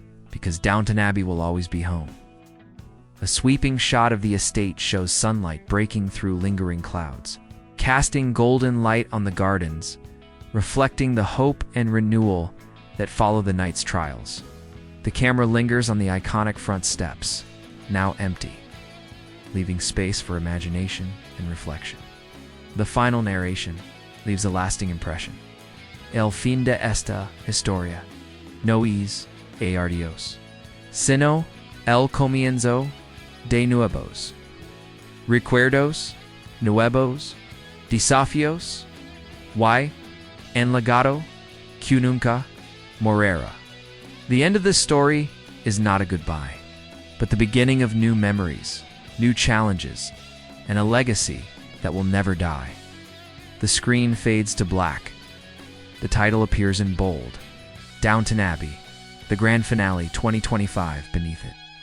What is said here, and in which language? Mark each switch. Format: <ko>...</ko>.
<en>because Downton Abbey will always be home. A sweeping shot of the estate shows sunlight breaking through lingering clouds, casting golden light on the gardens, reflecting the hope and renewal that follow the night's trials. The camera lingers on the iconic front steps, now empty, leaving space for imagination and reflection. The final narration leaves a lasting impression.</en> <es>El fin de esta historia no es adiós, sino el comienzo de nuevos recuerdos, nuevos desafíos y en legado que nunca morirá.</es> <en>The end of this story is not a goodbye, but the beginning of new memories, new challenges, and a legacy that will never die. The screen fades to black. The title appears in bold, Downton Abbey, the Grand Finale 2025 beneath it.</en>